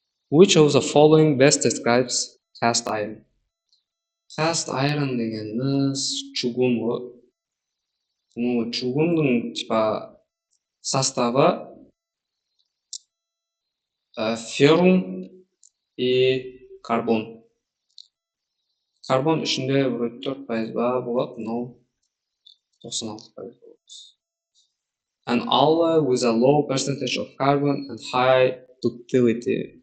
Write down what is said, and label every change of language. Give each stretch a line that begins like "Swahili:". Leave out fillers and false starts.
English: Which of the following best describes cast iron?
Kazakh: Cast iron дегеніміз чугун ғой. Ну, чугунның
Russian: типа составы феррум и карбон.
Kazakh: Карбон ішінде 4% болады, но 96% болады.
English: An alloy with a low percentage of carbon and high ductility.